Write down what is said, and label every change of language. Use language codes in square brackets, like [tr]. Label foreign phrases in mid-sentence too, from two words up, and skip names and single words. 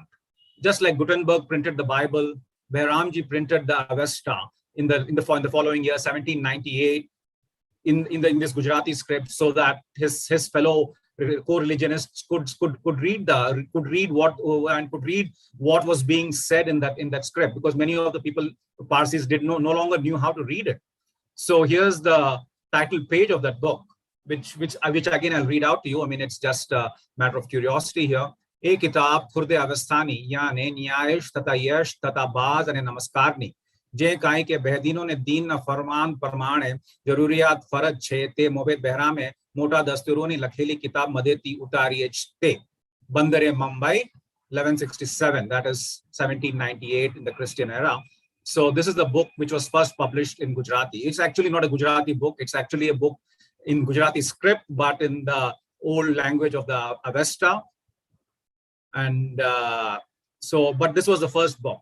[en] Just like Gutenberg printed the Bible, Behramji printed the Avesta in the following year, 1798, in this Gujarati script, so that his fellow co-religionists could read what was being said in that script, because many of the people, Parsis, no longer knew how to read it. So here's the title page of that book, which again I'll read out to you. I mean, it's just a matter of curiosity here. [gu] આ કિતાબ ખુરદે અવસ્તાની યાની ન્યાયેશ તતા યેશ તતા બાઝ અને નમસ્કારની જે કાઈ કે બેહદીનોં ને દીન ન ફરમાન પરમાણે જરૂરિયાત ફરજ છે તે મોબેદ બહરામે મોટા દસ્તૂરોં ને લખેલી કિતાબ મદેતી ઉતારી તે બંદરે Mumbai 1167, [en] that is 1798 in the Christian era. So this is the book which was first published in Gujarati. It's actually not a Gujarati book, it's actually a book in Gujarati script, but in the old language of the Avesta. And but this was the first book.